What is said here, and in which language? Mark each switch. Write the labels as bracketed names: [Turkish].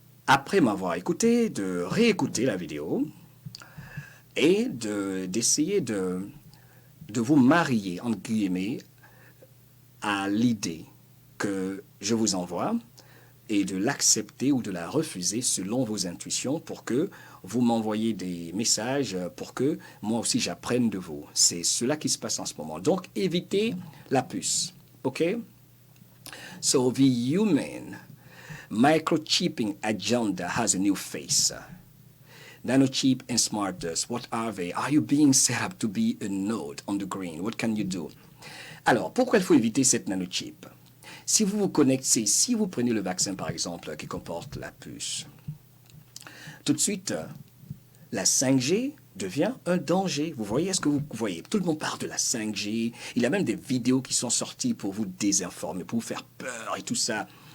[French] après m'avoir écouté, de réécouter la vidéo et d'essayer de vous marier, entre guillemets, à l'idée que je vous envoie et de l'accepter ou de la refuser selon vos intuitions pour que vous m'envoyez des messages pour que moi aussi j'apprenne de vous. C'est cela qui se passe en ce moment. Donc, évitez la puce. OK? [English] So, the human microchipping agenda has a new face. Nanochip and smart dust, what are they? Are you being set up to be a node on the green? What can you do? [French] Alors, pourquoi il faut éviter cette nanochip? Si vous vous connectez, si vous prenez le vaccin par exemple qui comporte la puce, tout de suite, la 5G devient un danger. Vous voyez ce que vous voyez? Tout le monde parle de la 5G. Il y a même des vidéos qui sont sorties pour vous désinformer, pour vous faire peur et tout ça.